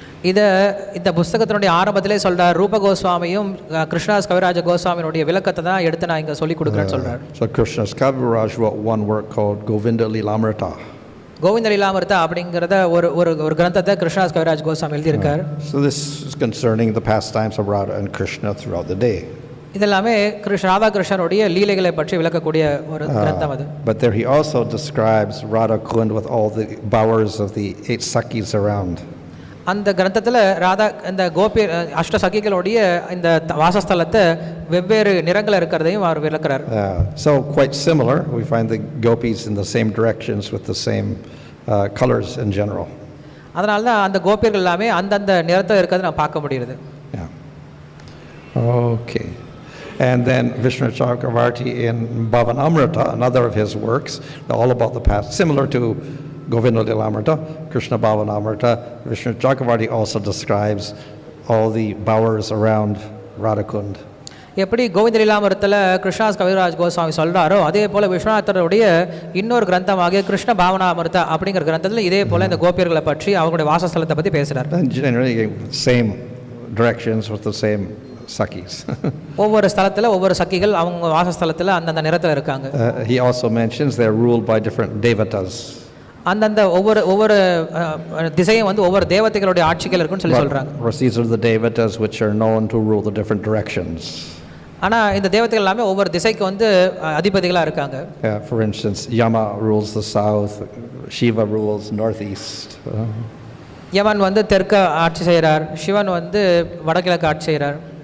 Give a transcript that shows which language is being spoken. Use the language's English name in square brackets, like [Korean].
[Tamil] இந்த புத்தகத்தினுடைய ஆரம்பத்திலே சொல்றார் ரூப கோஸ்வாமியும் கிருஷ்ணதாஸ் கவிராஜ கோஸ்வாமியினுடைய விளக்கத்தை தான் எடுத்து நான் இங்க சொல்லி கொடுக்குறேன்னு சொல்றார். [English] So Krishnadas Kaviraj wrote one work called Govinda Lilamrita. [Tamil] Govind லீலாமிர்தா அப்படிங்கறத ஒரு கிரந்தத்தை கிருஷ்ணதாஸ் கவிராஜ் கோஸ்வாமி எழுதி இருக்கார். [English] So this is concerning the pastimes of Radha and Krishna throughout the day. [Tamil] இதெல்லாமே ராதா கிருஷ்ணருடைய லீலைகளை பற்றி விளக்கக்கூடிய ஒரு கிரந்தம் அது. [English] But there he also describes Radhakund with all the bowers of the 8 sakis around. [Tamil] அந்த கிரந்தத்தில் ராதா இந்த கோபி அஷ்ட சகிகளுடைய இந்த வாசஸ்தலத்தை வெவ்வேறு நிறங்கள் இருக்கிறதையும் அவர் விளக்குறார். [English] So quite similar, we find the gopis in the same directions with the same colors in general. [Tamil] அதனால தான் அந்த கோபியர்கள் எல்லாமே அந்தந்த நிறத்தில் இருக்கிறது நான் பார்க்க முடியுது. [English] Okay. And then Vishnu Chakravarti in Bhavanamrita, another of his works, all about the past, similar to Govinda Lilamrita, Krishna Bhavanamrita. Vishnu Chakravarti also describes all the bowers around Radhakund. [Tamil] எப்படி கோவிந்த லீலாமிர்தத்தில் கிருஷ்ணதாஸ் கவிராஜ் கோஸ்வாமி சொல்றாரோ அதே போல விஸ்வநாதருடைய இன்னொரு கிரந்தமாக கிருஷ்ண பாவனாமிர்தா அப்படிங்கிற கிரந்தத்தில் இதே போல இந்த கோபியர்களை பற்றி அவங்களுடைய வாசஸ்தலத்தை பற்றி பேசுறார். [English] Generally same directions with the same sakis. [Tamil] ஒவ்வொரு ஸ்தலத்தில் ஒவ்வொரு சக்கிகள் அவங்க வாசஸ்தலத்தில் அந்தந்த நிறத்தில் இருக்காங்க. [English] He also mentions they're ruled by different devatas. [Tamil] அந்தந்த ஒவ்வொரு திசையும் வந்து ஒவ்வொரு தேவதைகளுடைய ஆட்சிகள் இருக்குன்னு சொல்லி சொல்றாங்க. [English] These are the devatas which are known to rule the different directions. [Tamil] ஆனா இந்த தேவதைகள் எல்லாமே ஒவ்வொரு திசைக்கு வந்து அதிபதிகளா இருக்காங்க. [English] For instance, Yama rules the south, Shiva rules northeast. [Tamil] யமன் வந்து தெற்கு ஆட்சி செய்கிறார், சிவன் வந்து வடகிழக்கு ஆட்சி செய்கிறார்.